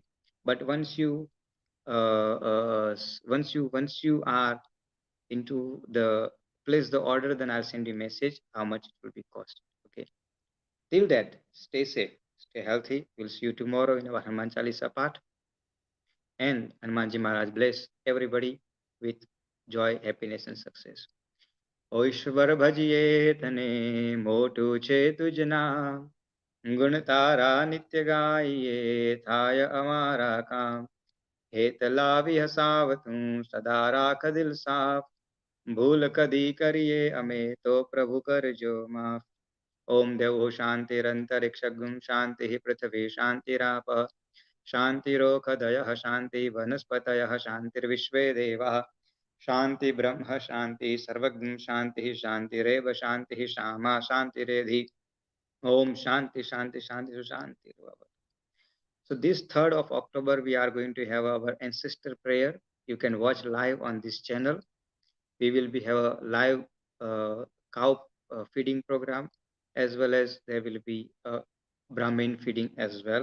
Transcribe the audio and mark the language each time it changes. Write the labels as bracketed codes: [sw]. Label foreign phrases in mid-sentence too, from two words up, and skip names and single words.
[en] But once you are into the place the order, then I'll send you a message how much it will be cost. Okay. Till that, stay safe, stay healthy. We'll see you tomorrow in our Hanuman Chalisa part. And Hanumanji Maharaj bless everybody with joy, happiness, and success. [gu] O ઈશ્વર ભજીએ તને મોટું છે તુજના ગુણ તારા નિત્ય ગાઈએ થાય અમારા કામ હેત લાવી હસાવતું સદા રાખ દિલ સાફ ભૂલ કદી કરીએ અમે તો પ્રભુ કરજો માફ [sa] ओम देवो शांतिरंतरिक्षगुं शांति पृथ्वी शांतिराप शांतिरोखदयः शांति वनस्पतयः शांतिर्विश्वे देवाः शांति ब्रह्म शांति सर्वज्ञ शांति शांतिरेव शांति श्यामा शांतिरेधि ओम शांति शांति शांति शांति. [en] So this 3rd of October we are going to have our ancestor prayer. You can watch live on this channel. We will be have a live cow feeding program, as well as there will be a Brahmin feeding as well.